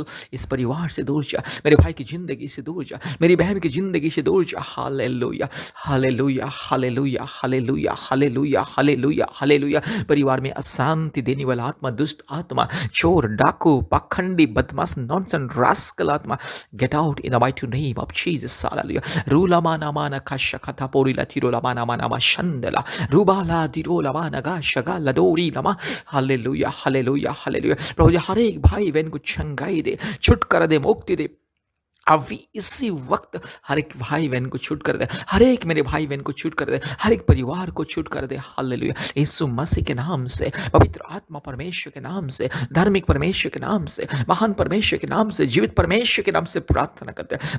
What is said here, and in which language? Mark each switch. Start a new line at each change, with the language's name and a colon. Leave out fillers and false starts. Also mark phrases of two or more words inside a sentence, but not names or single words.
Hindi: इस परिवार से दूर जा, मेरे भाई की जिंदगी से दूर जा, मेरी बहन की जिंदगी से दूर जा। हालेलुया हालेलुया हालेलुया हालेलुया हालेलुया हालेलुया हालेलुया। परिवार में अशांति देने वाला आत्मा, दुष्ट आत्मा, चोर डाकू पाखंडी बदमाश
English: nonsense rascal
Hindi: आत्मा,
English: get out in the mighty name of Jesus. Hallelujah. Rula mana mana kasha kata pori la tiro la mana mana ma shandela. Rubala diro la mana ga shaga la dori la ma.
Hindi: Hallelujah. Hallelujah. Hallelujah. प्रभु जी हर एक भाई बहन को छंगाई दे, छुटकारा दे, मुक्ति दे। अभी इसी वक्त हर एक भाई बहन को छूट कर दे, हर एक मेरे भाई बहन को छूट कर दे, हर एक परिवार को छूट कर दे। हालेलुया। यीशु मसीह के नाम से, पवित्र आत्मा परमेश्वर के नाम से, धार्मिक परमेश्वर के नाम से, महान परमेश्वर के नाम से, जीवित परमेश्वर के नाम से प्रार्थना करते हैं।